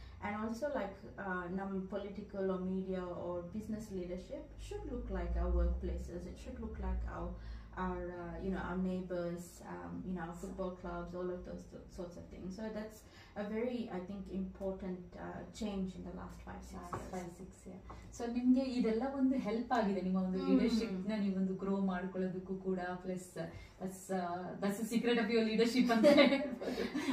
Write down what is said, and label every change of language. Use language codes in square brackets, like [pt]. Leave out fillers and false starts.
[en] And also like political or media or business leadership should look like our workplaces. It should look like our our neighbors, our football clubs, all of those sorts of things. So that's a very, I think, important change in the last 5-6 years. [kn] So ನಿಮಗೆ ಇದೆಲ್ಲ ಒಂದು help ಆಗಿದೆ ನಿಮ್ಮ ಒಂದು leadership ನ ನೀವೊಂದು grow ಮಾಡ್ಕೊಳ್ಳೋದಕ್ಕೂ ಕೂಡ. [en] plus that's the secret of your leadership [kn] ಅಂತ ಹೇಳ್ಬೋದು.